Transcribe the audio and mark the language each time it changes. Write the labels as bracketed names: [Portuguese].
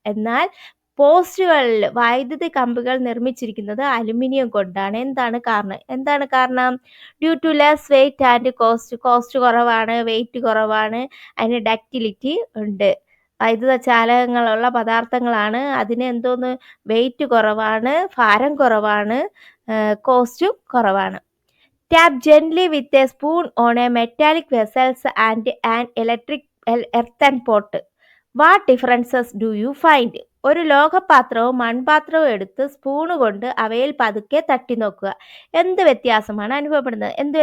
[Malayalam] എന്നാൽ പോസ്റ്റുകളിൽ വൈദ്യുതി കമ്പികൾ നിർമ്മിച്ചിരിക്കുന്നത് അലുമിനിയം കൊണ്ടാണ്. എന്താണ് കാരണം? [English] due to less weight and cost [Malayalam] കുറവാണ്, വെയിറ്റ് കുറവാണ്, അതിന് ഡക്റ്റിലിറ്റി ഉണ്ട്. വൈദ്യുത ചാലകങ്ങളുള്ള പദാർത്ഥങ്ങളാണ്, അതിന് വെയിറ്റ് കുറവാണ്, ഭാരം കുറവാണ്, കോസ്റ്റും കുറവാണ്. [English] Tap gently with a spoon on a metallic vessels and an electric earthen pot. What differences do you find? [Malayalam] ഒരു ലോഹപാത്രവും മൺപാത്രവും എടുത്ത് സ്പൂണ് കൊണ്ട് അവയിൽ പതുക്കെ തട്ടി നോക്കുക. എന്ത് വ്യത്യാസമാണ് അനുഭവപ്പെടുന്നത്?